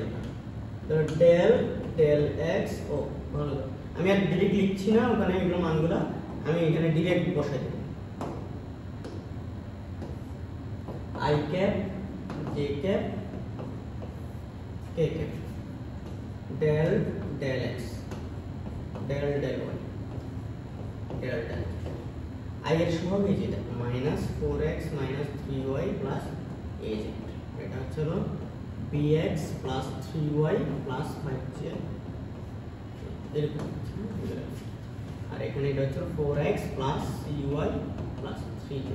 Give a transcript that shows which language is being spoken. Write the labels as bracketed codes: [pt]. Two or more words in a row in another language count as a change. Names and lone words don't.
[bn] এটা তো [en] del del x [bn] ও ভালো, আমি আর ডিরেক্ট লিখছি না ওখানে এগুলো মানগুলো, আমি এখানে ডিরেক্ট বসাই দেব। [en] i cap j cap k cap del del x del del y del del I [bn] এর সহগ এই যেটা [en] -4x - 3y + az, [bn] এটা হচ্ছে হলো [en] bx + 3y + 5z এরকম। [bn] আর এখানে এটা হচ্ছে 4x + cy + 3z।